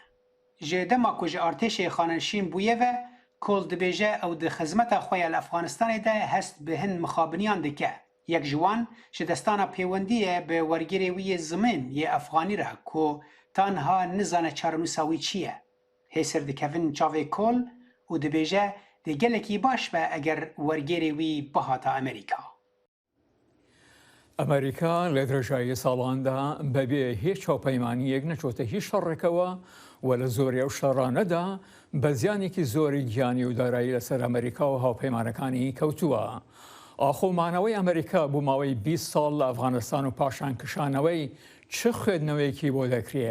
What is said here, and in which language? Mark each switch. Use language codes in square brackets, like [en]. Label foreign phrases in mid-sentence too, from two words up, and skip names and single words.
[ku] Ji dema ku ji artêşê xanişîn bûye ve kol dibêje ew di xizmeta xwe ya li Efxanistanê de hest bi hin mixabiniyan dike. Yek ji wan ji destana pêwendiyê bi wergirê wî yê zimên yê Efxanî re ku tanha nizane çarenûsa wî çi ye. Hêsir dikevin çavê kol û dibêje dê gelekî baş be eger wergirê wî bihata Amerîka. [ckb] ئەمریکا لە درێژایی ساڵاندا بەبێ هیچ هاوپەیمانیەک نەچۆتە هیچ شەڕێکەوە و لە زۆریە و شەڕانەدا بە زیانێکی زۆری گیانی و دارایی لەسەر ئەمریکا و هاوپەیمانەکانی کەوتووە. ئاخۆمانەوەی ئەمریکا بوو ماوەی 20 ساڵ لە ئەفغانستان و پاشانکشانەوەی چ خوێندنەوەیەکی بۆ دەکرێ.